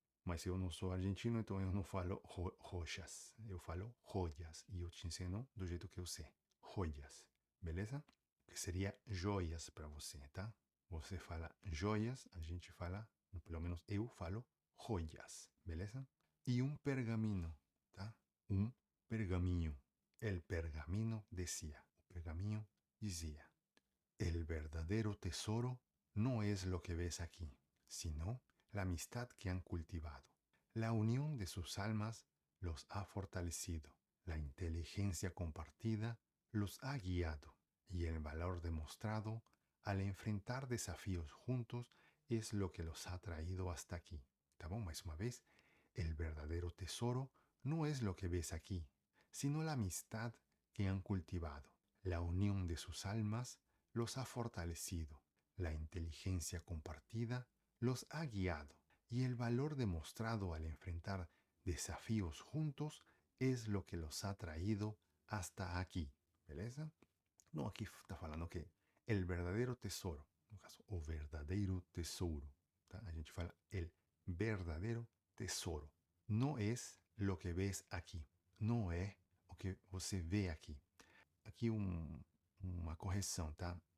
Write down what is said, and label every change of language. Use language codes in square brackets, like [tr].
[pt] Mas eu não sou argentino, então eu não falo roxas. Eu falo joias. E eu te ensino do jeito que eu sei. Joias, beleza? Que seria joias para você, tá? Você fala joias, a gente fala, pelo menos eu falo joias, beleza? E um pergaminho, tá? Um pergaminho. [es] El pergamino decía, el pergamino decía, el verdadero tesoro no es lo que ves aquí, sino la amistad que han cultivado. La unión de sus almas los ha fortalecido, la inteligencia compartida los ha guiado y el valor demostrado al enfrentar desafíos juntos es lo que los ha traído hasta aquí. [pt] ¿Tá bom? Mais uma vez, [es] el verdadero tesoro no es lo que ves aquí, sino la amistad que han cultivado. La unión de sus almas los ha fortalecido, la inteligencia compartida los ha guiado y el valor demostrado al enfrentar desafíos juntos es lo que los ha traído hasta aquí. [pt] Beleza? Não, aqui está falando que [es] el verdadero tesoro, [pt] no caso, o verdadeiro tesouro, tá? A gente fala [es] el verdadero tesoro. [pt] Não é [es] lo que ves aqui. [pt] Não é o que você vê aqui. Aqui uma correção, tá?